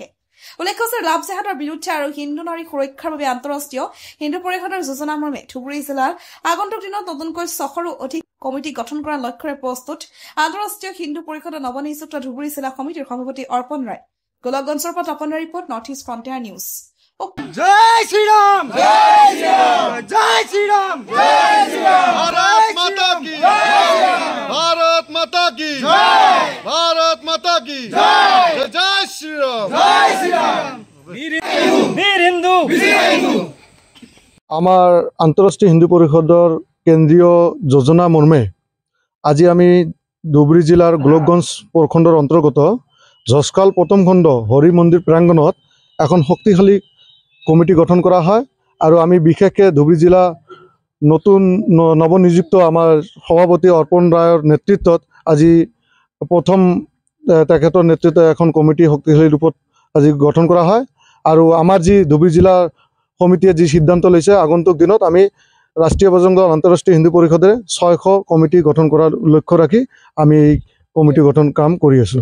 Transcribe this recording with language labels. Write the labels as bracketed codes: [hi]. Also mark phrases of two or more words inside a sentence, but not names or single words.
[as] উল্লেখ্য যে লাভ জেহাদৰ বিৰুদ্ধে আৰু হিন্দু নাৰী সুৰক্ষাৰ বাবে আন্তঃৰাষ্ট্ৰীয় হিন্দু পৰিষদৰ যোজনা মৰ্মে ধুবুৰী জিলাৰ আগন্তুক দিনত নতুনকৈ 600ৰো অধিক কমিটি গঠন কৰাৰ লক্ষ্যৰে প্ৰস্তুত আন্তঃৰাষ্ট্ৰীয় হিন্দু পৰিষদৰ নৱনিযুক্ত ধুবুৰী জিলা সমিতিৰ সভাপতি অৰ্পণ ৰায়। গোলকগঞ্জৰ পৰা তপনৰ ৰিপৰ্ট, নৰ্থ ইষ্ট ফ্ৰণ্টিয়াৰ নিউজ। [hi] जय श्री राम, जय श्री राम, जय श्री राम, जय श्री राम, भारत माता की जय, भारत माता की जय, भारत माता की जय, जय श्री राम, जय श्री राम, वीर हिंदू, [as] আমাৰ আন্তঃৰাষ্ট্ৰীয় হিন্দু পৰিষদৰ কেন্দ্ৰীয় যোজনা মৰ্মে আজি আমি ধুবুৰী জিলাৰ গোলকগঞ্জ প্ৰখণ্ডৰ অন্তৰ্গত জজকাল প্ৰথম খণ্ড হৰি মন্দিৰ প্ৰাংগণত এখন শক্তিশালী কমিটি গঠন কৰা হয় আৰু আমি বিশেষকৈ ধুবুৰী জিলা নতুন নৱনিযুক্ত আমাৰ সভাপতি অৰ্পণ ৰায়ৰ নেতৃত্বত আজি প্ৰথম তেখেতৰ নেতৃত্বত এখন কমিটি শক্তিশালী ৰূপত আজি গঠন কৰা হয় আৰু আমাৰ যি ধুবুৰী জিলা সমিতিয়ে যি সিদ্ধান্ত লৈছে আগন্তুক দিনত আমি ৰাষ্ট্ৰীয় বজৰং দল আন্তঃৰাষ্ট্ৰীয় হিন্দু পৰিষদে 600 কমিটি গঠন কৰাৰ লক্ষ্য ৰাখি আমি এই কমিটি গঠন কাম কৰি আছোঁ।